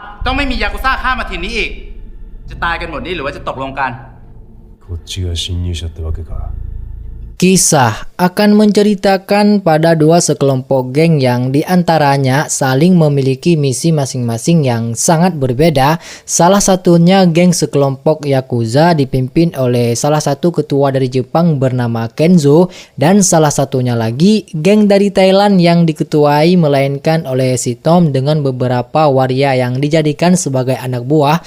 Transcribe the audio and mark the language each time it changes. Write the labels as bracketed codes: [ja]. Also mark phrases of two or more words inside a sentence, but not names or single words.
[th] ต้องไม่มียากุซ่าข้ามมาทีนี้อีกจะตายกันหมดนี่หรือว่าจะตกลงกัน [ja] こっちが侵入者ってわけか [id] Kisah akan menceritakan pada dua sekelompok geng yang diantaranya saling memiliki misi masing-masing yang sangat berbeda. Salah satunya geng sekelompok Yakuza dipimpin oleh salah satu ketua dari Jepang bernama Kenzo, dan salah satunya lagi geng dari Thailand yang diketuai melainkan oleh si Tom dengan beberapa waria yang dijadikan sebagai anak buah.